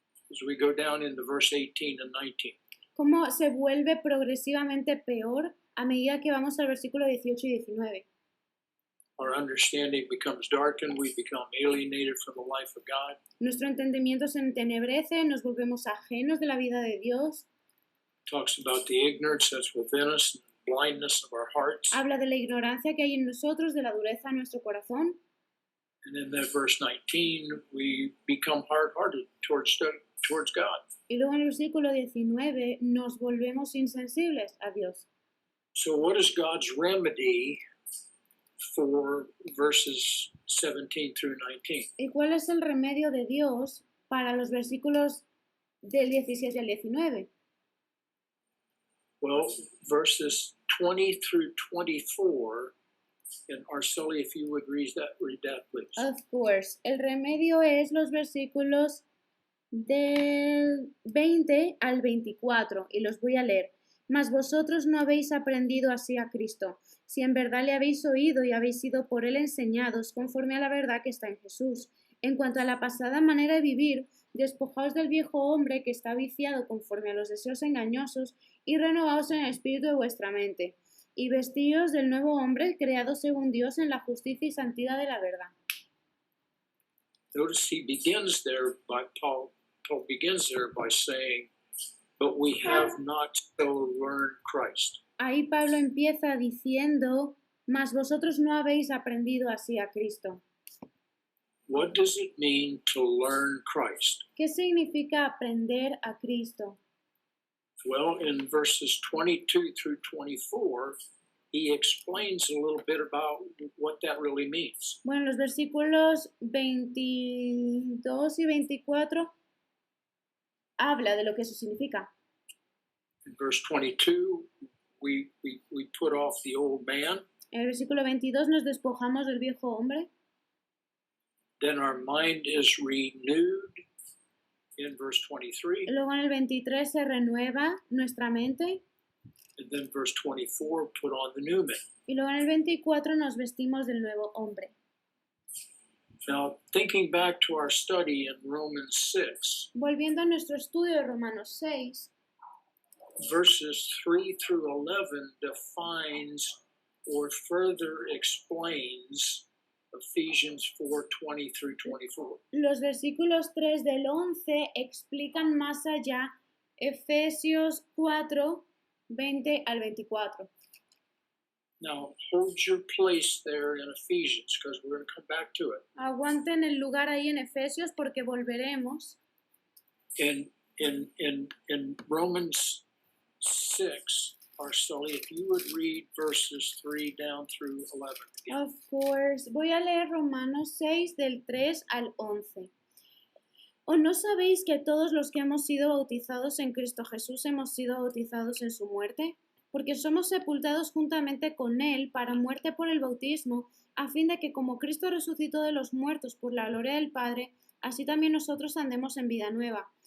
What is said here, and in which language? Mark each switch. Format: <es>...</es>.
<en>as we go down into verse 18 and 19.</en> <es>Cómo se vuelve progresivamente peor a medida que vamos al versículo 18 y 19.</es> <en>Our understanding becomes darkened, we become alienated from the life of God.</en> <es>Nuestro entendimiento se entenebrece, nos volvemos ajenos de la vida de Dios.</es> <en>Talks about the ignorance that's within us, blindness of our hearts.</en> <es>Habla de la ignorancia que hay en nosotros, de la dureza en nuestro corazón.</es> <en>And in that verse 19, we become hard-hearted towards God.</en> <es>Y luego en el versículo 19 nos volvemos insensibles a Dios.</es> <en>So what is God's remedy for verses 17 through 19?</en> <es>¿Y cuál es el remedio de Dios para los versículos del 17 al 19?</es> <en>Well, verses 20 through 24, and Arceli, if you would read that, please. Of course.</en> <es>El remedio es los versículos del 20 al 24, y los voy a leer. Mas vosotros no habéis aprendido así a Cristo, si en verdad le habéis oído y habéis sido por él enseñados conforme a la verdad que está en Jesús. En cuanto a la pasada manera de vivir, despojaos del viejo hombre que está viciado conforme a los deseos engañosos y renovaos en el espíritu de vuestra mente, y vestíos del nuevo hombre creado según Dios en la justicia y santidad de la verdad.</es> <en>Notice he begins there Paul begins there by saying, but we have not so learned Christ.</en> <es>Ahí Pablo empieza diciendo, mas vosotros no habéis aprendido así a Cristo.</es> <en>What does it mean to learn Christ?</en> <es>¿Qué significa aprender a Cristo?</es> <en>Well, in verses 22 through 24, he explains a little bit about what that really means.</en> <es>Bueno, los versículos 22 y 24 habla de lo que eso significa.</es> <en>In verse 22, we put off the old man.</en> <es>En el versículo 22 nos despojamos del viejo hombre.</es> <en>Then our mind is renewed in verse 23.</en> <es>Luego en el 23 se renueva nuestra mente.</es> <en>And then verse 24, put on the new man.</en> <es>Y luego en el 24 nos vestimos del nuevo hombre.</es> <en>Now, thinking back to our study in Romans 6,</en> <es>Volviendo a nuestro estudio de Romanos 6,</es> <en>verses 3 through 11 defines or further explains Ephesians 4:20 through 24.</en> <es>Los versículos 3 del 11 explican más allá Efesios 4, 20 al 24.</es> <en>Now, hold your place there in Ephesians because we're going to come back to it.</en> <es>Aguanten el lugar ahí en Efesios porque volveremos.</es> <en>In Romans 6, Arceli, if you would read verses 3 down through 11 again. Of course.</en> <es>Voy a leer Romanos 6 del 3 al 11. ¿O no sabéis que todos los que hemos sido bautizados en Cristo Jesús hemos sido bautizados en su muerte? Porque somos sepultados juntamente con Él para muerte por el bautismo, a fin de que como Cristo resucitó de los muertos por la gloria del Padre, así también nosotros andemos en vida nueva.</es>